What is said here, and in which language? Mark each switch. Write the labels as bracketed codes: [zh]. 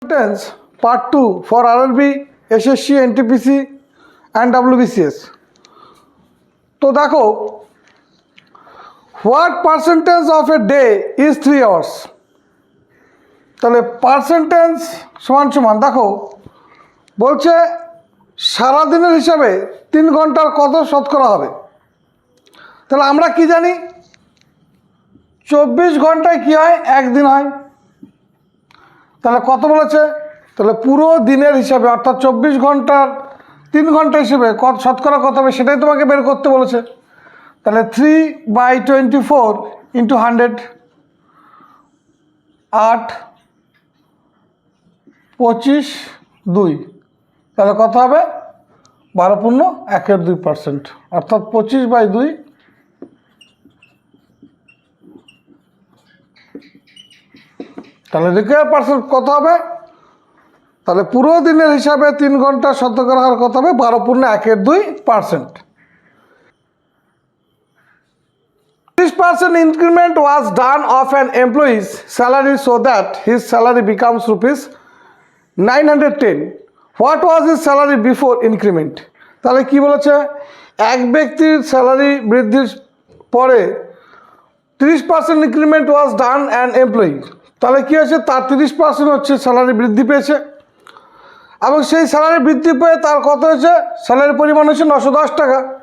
[en] Sentence Part 2 for RRB, SSC, NTPC and WBCS. [hi] तो देखो, [en] what percentage of a day is 3 hours? [bn] তাহলে percentage সমান সমান দেখো বলছে সারাদিনের হিসাবে 3 ঘন্টার কত শতকরা হবে। তাহলে আমরা কি জানি 24 ঘন্টায় কি হয়, একদিন হয়। তাহলে কত বলেছে, তাহলে পুরো দিনের হিসাবে অর্থাৎ 24 ঘন্টার 3 ঘন্টা হিসেবে কত শতকরা কত হবে সেটাই তোমাকে বের করতে বলেছে। তাহলে 3/24 ইন্টু 100, 8, 25, 2, তাহলে কত হবে 12.1-2%, অর্থাৎ 25/2 তাহলে রিকোয়ার পার্সেন্ট কত হবে, তাহলে পুরো দিনের হিসাবে 3 ঘন্টা শতকরা হার কত হবে 12.1-2%। [en] 30% increment was done of an employee's salary so that his salary becomes ₹910. What was his salary before increment? [bn] তাহলে কি বলেছে, এক ব্যক্তির স্যালারি বৃদ্ধির পরে [en] 30% increment was done an employee, [bn] তাহলে কি হয়েছে তার 30% হচ্ছে স্যালারি বৃদ্ধি পেয়েছে এবং সেই স্যালারি বৃদ্ধি পেয়ে তার কত হয়েছে, স্যালারির পরিমাণ হচ্ছে 910 টাকা।